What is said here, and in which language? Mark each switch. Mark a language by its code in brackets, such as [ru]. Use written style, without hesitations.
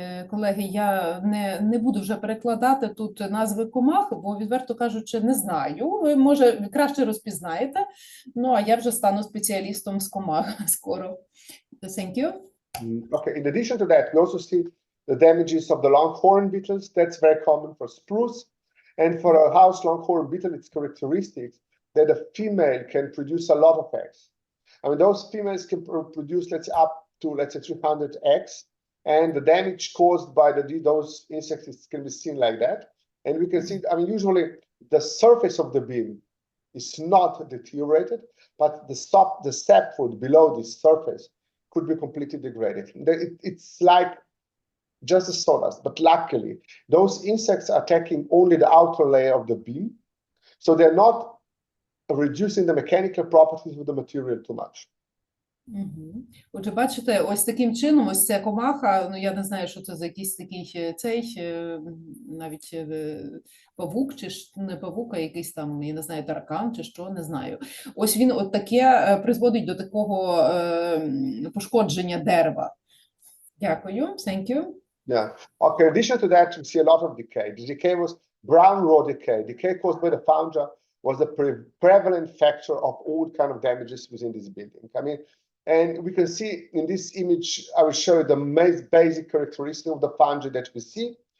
[uk] Колеги, я не буду вже перекладати тут назви комах, бо, відверто кажучи, не знаю. Ви, може, краще розпізнаєте, ну, а я вже стану спеціалістом з комах скоро. [en] Thank you. Okay, in addition to that, we also see the damages of the longhorn beetles. That's very common for spruce. And for a house longhorn beetle, it's characteristic that a female can produce a lot of eggs. I mean, those females can produce, let's say, up to, let's say, 300 eggs. And the damage caused by those insects can be seen like that. And we can see, I mean, usually the surface of the beam is not deteriorated, but the sapwood below this surface could be completely degraded. It's like just a sawdust, but luckily those insects are attacking only the outer layer of the beam, so they're not reducing the mechanical properties of the material too much. [uk] Отже, бачите, ось таким чином, ось ця комаха, ну я не знаю, що це за якийсь такий навіть павук, чи не павук, а якийсь там, я не знаю, таракан, чи що, не знаю. Ось він от таке призводить до такого пошкодження дерева. Дякую, [en] thank you. Yeah. Okay, in addition to that, we see a lot of decay. The decay was brown raw decay. Decay caused by the fungi was the prevalent factor of all kind of damages within this building. I mean, and we can see in this image, I will show you the most basic characteristic of the fungi that we see.